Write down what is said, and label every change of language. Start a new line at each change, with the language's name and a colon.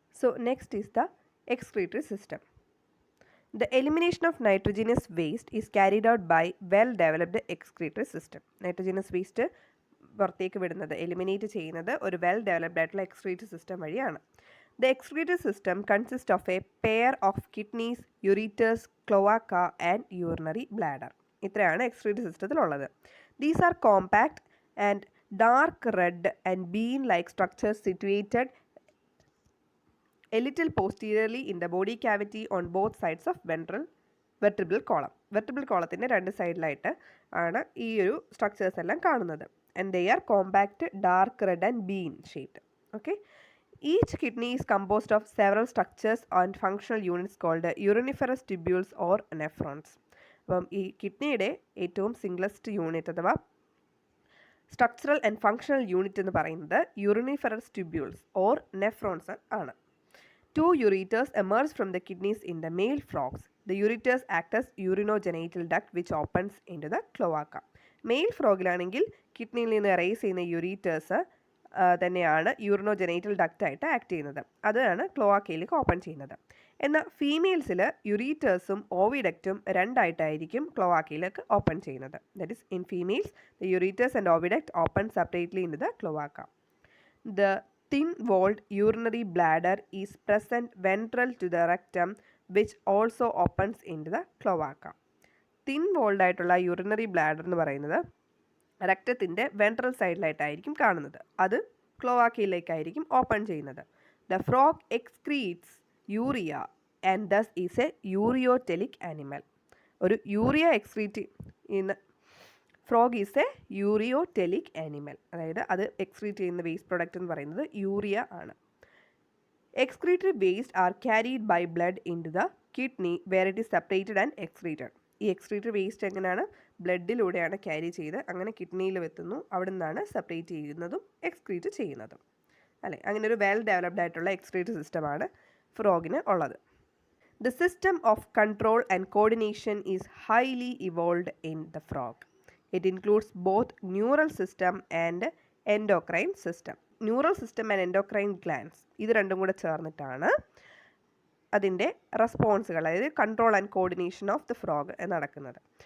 English: So next is the excretory system. The elimination of nitrogenous waste is carried out by well-developed excretory system.
Malayalam: Nitrogenous waste പുറത്തേക്ക് വിടുന്നത് eliminate ചെയ്യുന്നത് ഒരു well developed ആയിട്ടുള്ള excretory system വഴിയാണ്.
English: The excretory system consist of a pair of kidneys, ureters, cloaca and urinary bladder.
Malayalam: ഇത്രയാണ് excretory സിസ്റ്റത്തിലുള്ളത്.
English: These are compact and dark red and bean like structures situated a little posteriorly in the body cavity on both sides of vertebral column.
Malayalam: Vertebral column രണ്ട് സൈഡിലായിട്ട് ആണ് ഈ ഒരു structures എല്ലാം കാണുന്നത്.
English: And they are compact, dark red and bean shaped. Okay. Each kidney is composed of several structures and functional units called uriniferous tubules or nephrons.
Malayalam: അപ്പം ഈ കിഡ്നിയുടെ ഏറ്റവും സിംഗ്ലസ്റ്റ് യൂണിറ്റ് അഥവാ
English: structural and functional unit
Malayalam: എന്ന് പറയുന്നത്
English: uriniferous tubules or nephrons
Malayalam: ആണ്.
English: Two ureters emerge from the kidneys in the male frogs. The ureters act as urinogenital duct which opens into the cloaca.
Malayalam: Mail ഫ്രോഗിലാണെങ്കിൽ കിഡ്നിയിൽ നിന്ന് rice ചെയ്യുന്ന യുറീറ്റേഴ്സ് തന്നെയാണ് യൂറിനോജനൈറ്റൽ ഡക്റ്റായിട്ട് act ചെയ്യുന്നത്. അതാണ് ക്ലോവാക്കയിലേക്ക് open ചെയ്യുന്നത്. എന്നാൽ ഫീമെയിൽസിൽ യുറീറ്റേഴ്സും ഓവിഡക്റ്റും രണ്ടായിട്ടായിരിക്കും ക്ലോവാക്കയിലേക്ക് ഓപ്പൺ ചെയ്യുന്നത്.
English: That is in females the ureters and oviduct open separately in the cloaca. The thin-walled urinary bladder is present ventral to the rectum which also opens into the cloaca.
Malayalam: Thin-walled ആയിട്ടുള്ള urinary bladder എന്ന് പറയുന്നത് രക്തത്തിൻ്റെ ventral സൈഡിലായിട്ടായിരിക്കും കാണുന്നത്. അത് ക്ലോവാക്കയിലേക്കായിരിക്കും open ചെയ്യുന്നത്.
English: The frog excretes urea and thus is a ureotelic animal.
Malayalam: ഒരു urea excrete ചെയ്യുന്ന
English: Frog is a ureotelic animal.
Malayalam: അതായത് അത് എക്സ്ക്രീറ്റ് ചെയ്യുന്ന വേസ്റ്റ് പ്രൊഡക്റ്റ് എന്ന് പറയുന്നത് യൂറിയ ആണ്.
English: Excretory waste are carried by blood in to the kidney where it is separated and excreted.
Malayalam: ഈ excretory waste എങ്ങനെയാണ് ബ്ലഡിലൂടെയാണ് ക്യാരി ചെയ്ത് അങ്ങനെ കിഡ്നിയിൽ എത്തുന്നു. അവിടെ നിന്നാണ് സെപ്പറേറ്റ് ചെയ്യുന്നതും എക്സ്ക്രീറ്റ് ചെയ്യുന്നതും അല്ലേ. അങ്ങനെ ഒരു വെൽ ഡെവലപ്ഡ് ആയിട്ടുള്ള എക്സ്ക്രീറ്ററി സിസ്റ്റമാണ് ഫ്രോഗിന് ഉള്ളത്.
English: The system of control and coordination is highly evolved in the frog. It includes both neural system and endocrine system. Neural system and endocrine glands
Malayalam: ഇത് രണ്ടും കൂടെ ചേർന്നിട്ടാണ് അതിൻ്റെ റെസ്പോൺസുകൾ, അതായത്
English: control and coordination of the frog
Malayalam: നടക്കുന്നത്.